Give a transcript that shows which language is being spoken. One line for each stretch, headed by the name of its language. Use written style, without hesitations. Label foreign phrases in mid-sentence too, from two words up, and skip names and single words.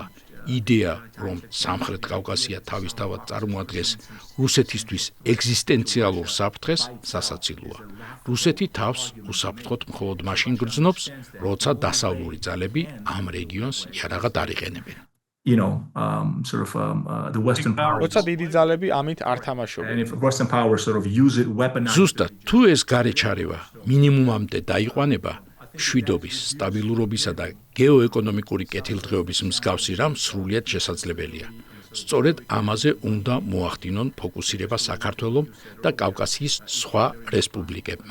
Georgian: იდეა, რომ სამხრეთ კავკასია თავისთავად წარმოადგენს რუსეთისთვის ეგზისტენციალურ საფრთხეს, სასაცილოა. რუსეთი თავს უსაფრთხოდ მხოლოდ მაშინ გრძნობს, როცა დასავლური ძალები ამ რეგიონს იარაღად არ იყენებენ.
English: The Western powers.
Georgian: როცა დიდი ძალები ამით არ თამაშობენ.
English: And if Western powers sort of use it, weaponize.
Georgian: ზუსტად, თუ ეს გარეჩარევა მინიმუმამდე დაიყვანება, მშვიდობის, სტაბილურობისა და გეოეკონომიკური კეთილდღეობის მსგავსი რამ სრულიად შესაძლებელია. სწორედ ამაზე უნდა მოახდინონ ფოკუსირება საქართველომ და კავკასიის სხვა რესპუბლიკებმა.